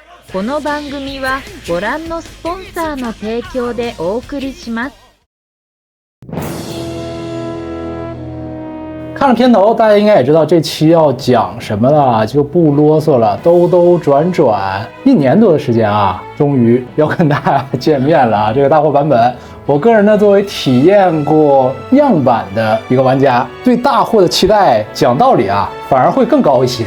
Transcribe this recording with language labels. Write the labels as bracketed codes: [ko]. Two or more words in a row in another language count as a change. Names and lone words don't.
[ja] この番組はご覧のスポンサーの提供でお送りします。 [zh] 看着片头，大家应该也知道这期要讲什么了，就不啰嗦了。兜兜转转1年多的时间啊，终于要跟大家见面了啊！这个大货版本，我个人呢作为体验过样板的一个玩家，对大货的期待，讲道理啊，反而会更高一些。